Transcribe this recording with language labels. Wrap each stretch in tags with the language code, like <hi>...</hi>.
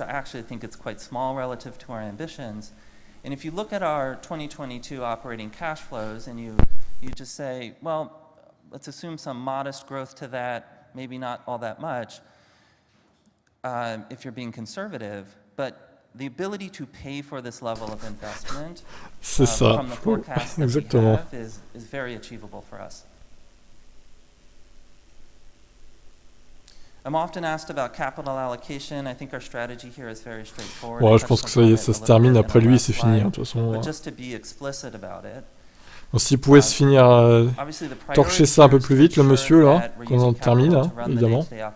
<en>I actually think it's quite small relative to our ambitions. And if you look at our 2022 operating cash flows and you just say, well, let's assume some modest growth to that, maybe not all that much, if you're being conservative, but the ability to pay for this level of investment from the forecast that we have is very achievable for us. I'm often asked about capital allocation. I think our strategy here is very straightforward.</en> <fr>Ouais, je pense que ça y est, ça se termine. Après lui, c'est fini, de toute façon.</fr> <en>But just to be explicit about it,</en> <fr>Donc s'il pouvait se finir, torcher ça un peu plus vite, le monsieur, là, qu'on en termine, hein, évidemment.</fr>